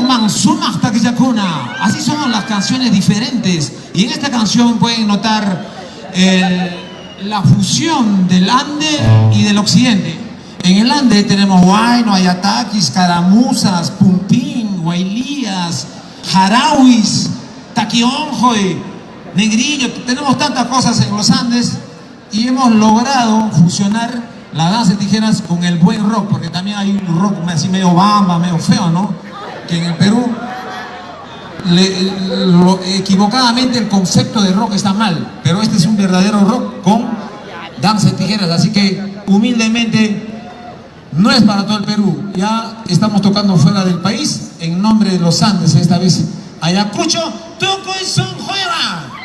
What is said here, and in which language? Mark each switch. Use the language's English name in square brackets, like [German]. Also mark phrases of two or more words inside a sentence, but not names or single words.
[Spanish] Así son las canciones diferentes. Y en esta canción pueden notar la fusión del Ande y del Occidente. En el Ande tenemos huayno, ayataquis, caramuzas, pumpín, huaylías, jarauis, taquionjoy, negrillo. Tenemos tantas cosas en los Andes y hemos logrado fusionar la danza de tijeras con el buen rock, porque también hay un rock así medio bamba, medio feo, ¿no? Que en el Perú equivocadamente el concepto de rock está mal, pero este es un verdadero rock con danza de tijeras, así que humildemente no es para todo el Perú, ya estamos tocando fuera del país en nombre de los Andes, esta vez Ayacucho, Tuco y Sonjuela.